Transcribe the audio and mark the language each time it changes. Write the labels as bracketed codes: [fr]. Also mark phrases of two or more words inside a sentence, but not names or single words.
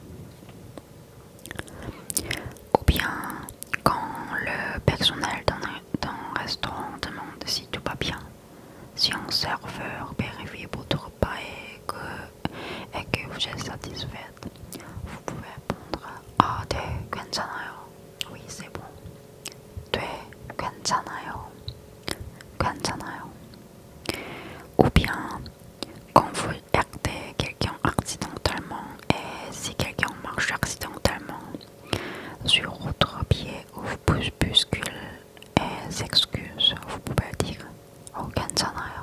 [fr] Ou bien quand le personnel d'un restaurant demande si tout va bien, si un serveur vérifie votre repas et que vous êtes satisfaite, vous pouvez répondre [ko] 네, 괜찮아요. [fr] Oui, c'est bon. [ko] 네, 괜찮아요. 괜찮아요. [fr] Ou bien quand vous aidez quelqu'un accidentellement et si quelqu'un marche accidentellement sur votre pied ou vous bouscule et s'excuse, vous pouvez dire 괜찮아요.